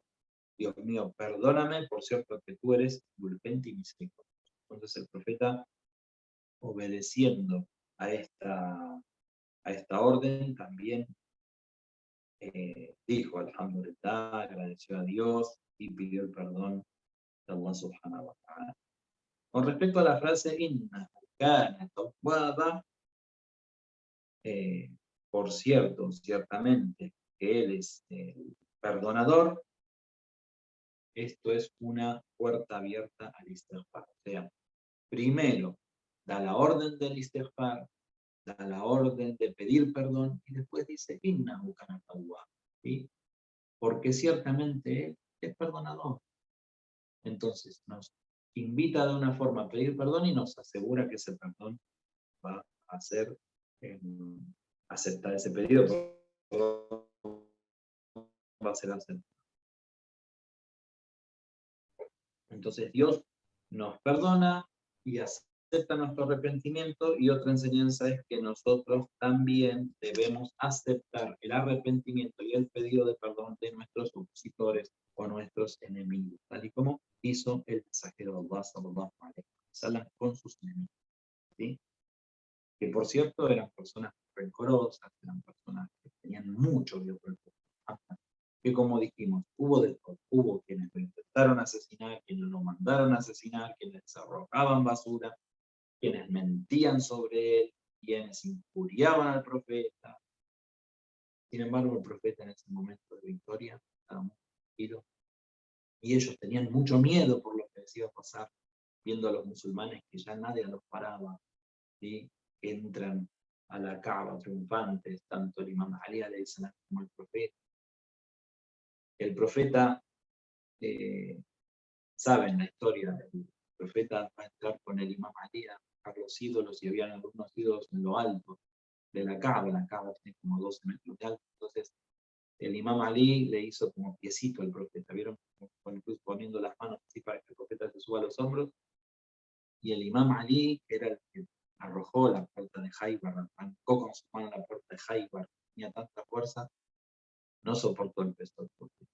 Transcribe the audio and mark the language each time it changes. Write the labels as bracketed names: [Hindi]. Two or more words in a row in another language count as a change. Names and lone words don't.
[Spanish] Dios mío, perdóname, por cierto que tú eres indulgente y misericordioso. Entonces el profeta, obedeciendo a esta orden, también dijo alhamdulillah, agradeció a Dios y pidió el perdón de Allah [Arabic] سبحانه وتعالى. [Spanish] Con respecto a la frase [Arabic] إنه كان توابا, [Spanish] por cierto, ciertamente que él es el perdonador, esto es una puerta abierta al istighfar. O sea, primero da la orden del istighfar, da la orden de pedir perdón y después dice [Arabic] إنه كان توابا, [Spanish] ¿sí? Porque ciertamente él es perdonador. Entonces nos invita de una forma a pedir perdón y nos asegura que ese perdón va a ser aceptar ese pedido, va a ser aceptado. Entonces Dios nos perdona y acepta nuestro arrepentimiento, y otra enseñanza es que nosotros también debemos aceptar el arrepentimiento y el pedido de perdón de nuestros opositores o nuestros enemigos, tal y como hizo el mensajero de Allah [Arabic] صلى الله عليه وسلم [Spanish] con sus enemigos, ¿sí? Que por cierto eran personas rencorosas, eran personas que tenían mucho odio por el profeta, que como dijimos, hubo de todo, hubo quienes lo intentaron asesinar, quienes lo mandaron a asesinar, quienes arrojaban basura, quienes mentían sobre él, quienes injuriaban al profeta. Sin embargo, el profeta en ese momento de victoria estaba muy tranquilo, y ellos tenían mucho miedo por lo que les iba a pasar, viendo a los musulmanes que ya nadie los paraba, ¿sí? Que entran a la Kaaba triunfantes, tanto el imam Ali [Arabic] عليه السلام [Spanish] como el profeta. El profeta, saben la historia, el profeta va a entrar con el imam Ali a buscar los ídolos, y habían algunos ídolos en lo alto de la Kaaba tiene como 12 metros de alto. Entonces el imam Ali le hizo como piecito al profeta, vieron, incluso poniendo las manos así para que el profeta se suba a los hombros, y el imam Ali, que era el que arrojó la puerta de Jaibar, arrancó con su mano la puerta de Jaibar, tenía tanta fuerza, no soportó el peso del profeta.